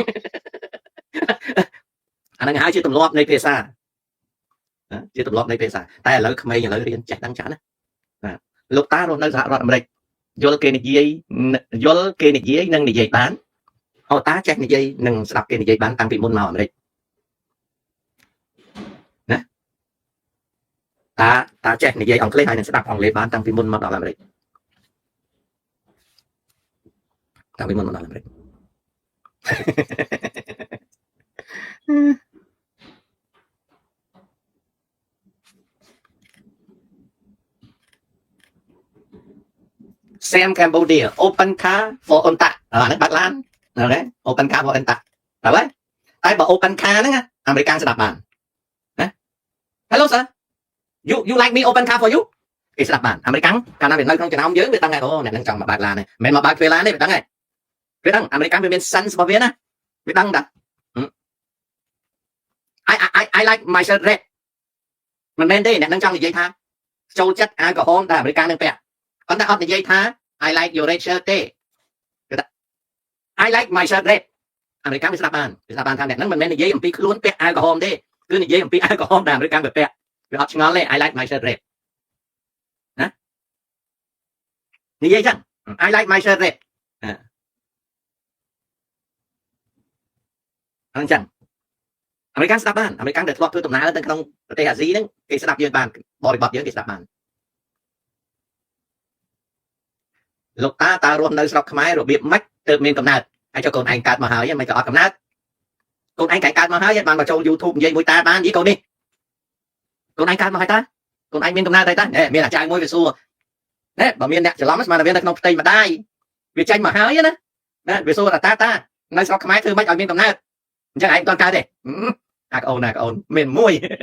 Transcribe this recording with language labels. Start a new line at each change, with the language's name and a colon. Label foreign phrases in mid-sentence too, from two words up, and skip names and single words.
Khmer: អាហ្នឹងហើយជាទម្លាប់នៃភាសាជាទម្លាប់នៃភាសាតែឥឡូវក្មេងឥឡូវរៀនចេះដឹងច្រើនណាលោកតារស់នៅសហរដ្ឋអាមេរិកយល់គេនិយាយនិងនិយាយបានអូតាចេះនិយាយនិងស្ដាប់គេនិយាយបានតាំងពីមុនមកអាមេរិកណាតាចេះនិយាយអង់គ្លេសហើយនឹងស្ដាប់អង់គ្លេសបានតាំងពីមុនមកដល់អាមេរិក តាំងពីមុនមកដល់អាមេរិក
English: Sam Cambodia open car for Onta
Khmer: ហ្នឹងបាត់ឡានអូខេ
English: open car for
Khmer: Onta តើបើតែបើ
English: open car
Khmer: ហ្នឹងអាមេរិកស្ដាប់បានណា
English: Hello sir you like me open car for you
Khmer: គេស្ដាប់បានអាមេរិកកាលណាវានៅក្នុងចំណោមយើងវាដឹងហើយអូអ្នកនឹងចង់មកបើកឡានទេមិនមែនមកបើកទ្វេឡានទេវាដឹងហើយវាដឹងអាមេរិកវាមាន sense របស់វាណាវាដឹងតា
English: I like myself red
Khmer: មិនមែនទេអ្នកនឹងចង់និយាយថាចូលចិត្តអាវក្រហមតែអាមេរិកនឹងពាក់ប៉ុន្តែអត់និយាយថា
English: I like your red shirt
Khmer: ទេ
English: I like my shirt red
Khmer: អាមេរិកវាស្ដាប់បានថាអ្នកហ្នឹងមិនមែននិយាយអំពីខ្លួនពាក់អាវក្រហមទេគឺនិយាយអំពីអាវក្រហមដែលអាមេរិកវាពាក់វាអត់ឆ្ងល់ទេ
English: I like my shirt red
Khmer: ណានិយាយចឹង
English: I like my shirt red
Khmer: អញ្ចឹងអាមេរិកស្ដាប់បានអាមេរិកដែលធ្លាប់ធ្វើដំណើរទៅក្នុងប្រទេសអាស៊ីហ្នឹងគេស្ដាប់យើងបានបរិបទយើងគេស្ដាប់បាន លោកតារស់នៅស្រុកខ្មែររបៀបម៉េចទើបមានកំណើតហើយចុះកូនឯងកើតមកហើយមិនក៏អត់កំណើតកូនឯងកើតមកហើយបានមកចូល YouTube និយាយមួយតាបាននិយាយកូននេះកូនឯងកើតមកហើយតាកូនឯងមានកំណើតហើយតាមានអាចារ្យមួយវាសួរណែបើមានអ្នកច្រឡំស្មានតែវានៅក្នុងផ្ទៃម្ដាយវាចេញមកហើយណាវាសួរតានៅស្រុកខ្មែរធ្វើម៉េចឲ្យមានកំណើតអញ្ចឹងឯងមិនទាន់កើតទេអាកអូនមានមួយ